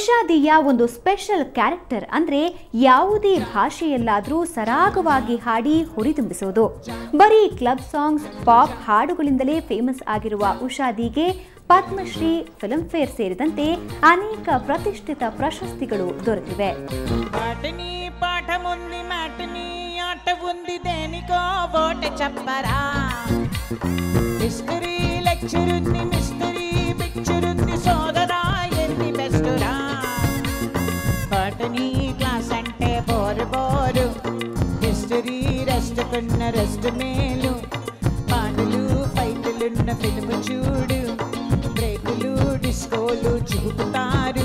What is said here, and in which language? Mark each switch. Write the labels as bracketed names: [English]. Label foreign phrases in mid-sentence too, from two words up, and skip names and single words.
[Kannada] ಯುವತಿಯ ಒಂದು [English] special character [Kannada] ಅಂದ್ರೆ ಯಾವುದೇ ಭಾಷೆಯಲ್ಲಾದರೂ ಸರಾಗವಾಗಿ ಹಾಡಿ ಹುರಿದುಂಬಿಸೋದು. ಬರೀ [English] club songs, [Kannada] ಪಾಪ್ ಹಾಡುಗಳಿಂದಲೇ ಫೇಮಸ್ ಆಗಿರುವ ಉಷಾದಿಗೆ ಪದ್ಮಶ್ರೀ, ಫಿಲ್ಮ್ ಫೇರ್ ಸೇರಿದಂತೆ ಅನೇಕ ಪ್ರತಿಷ್ಠಿತ ಪ್ರಶಸ್ತಿಗಳು ದೊರೆತಿವೆ. [Telugu] పాటని క్లాస్ అంటే బోరు బోరు, హిస్టరీ రెస్ట్ కన్న రెస్ట్ మేలు, పాటలు ఫైట్లున్న ఫిల్మ్ చూడు, బ్రేకులు డిస్కోలు చూపుతారు.